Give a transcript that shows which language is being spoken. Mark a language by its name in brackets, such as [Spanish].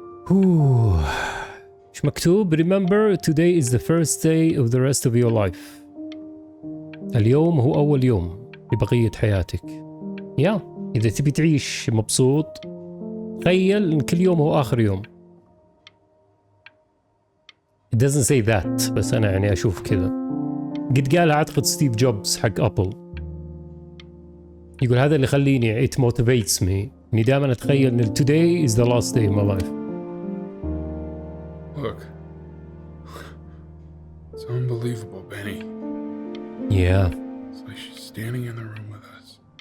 [Arabic] ايش مكتوب؟ [English] Remember today is the first day of the rest of your life. [Arabic] اليوم هو أول يوم لبقية حياتك. يا إذا تبي تعيش مبسوط تخيل إن كل يوم هو آخر يوم. [English] It doesn't say that [Arabic] بس أنا يعني أشوف كذا. قد قالها أعتقد ستيف جوبز حق أبل. يقول هذا اللي يخليني [English] it motivates me [Arabic] إني دائما أتخيل إن [English] today is the last day of my life. Look, it's unbelievable, Benny. Yeah. It's like she's standing in the room with us.